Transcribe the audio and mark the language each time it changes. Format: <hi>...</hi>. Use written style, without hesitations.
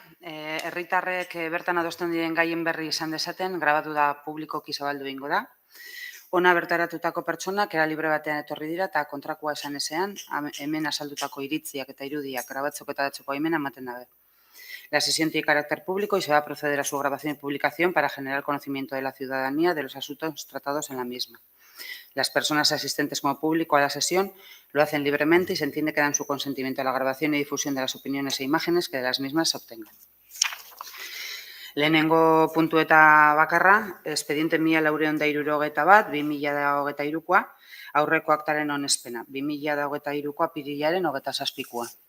<eu>Herritarrek bertan adosten diren gaien berri izan dezaten, grabatu da publikoki zabaldu egingo da. Ona bertaratutako pertsonak era libre batean etorri dira eta kontrakoa esan ezean, hemen azaldutako iritziak eta irudiak grabatzeko eta datzeko baimena ematen dabe.</eu> <es>La sesión tiene carácter público y se va a proceder a su grabación y publicación para generar conocimiento de la ciudadanía de los asuntos tratados en la misma. Las personas asistentes como público a la sesión lo hacen libremente y se entiende que dan su consentimiento a la grabación y difusión de las opiniones e imágenes que de las mismas se obtengan.</es> <eu>Lehenengo puntu eta bakarra, expediente 1471 2023koa, aurreko aktaren onespena, 2023ko apirilaren 27koa.</eu>